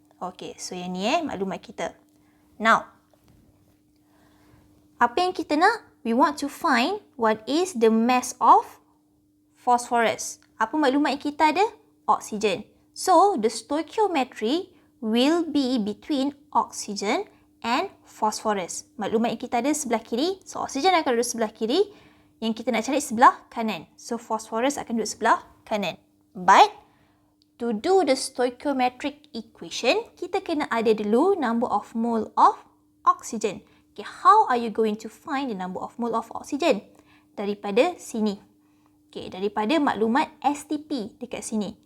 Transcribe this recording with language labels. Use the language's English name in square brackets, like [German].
[Malay] Okay, so yang ni maklumat kita. Now, apa yang kita nak? [English] We want to find what is the mass of phosphorus. [Malay] Apa maklumat yang kita ada? Oksigen. [English] So, the stoichiometry will be between oxygen and phosphorus. [Malay] Maklumat yang kita ada sebelah kiri. So, oksigen akan duduk sebelah kiri. Yang kita nak cari sebelah kanan. [English] So, [Malay] phosphorus akan duduk sebelah kanan. [English] But, to do the stoichiometric equation, [Malay] kita kena ada dulu [English] number of mole of oxygen. Okay, how are you going to find the number of mole of oxygen? [Malay] Daripada sini. Okay, daripada maklumat STP dekat sini.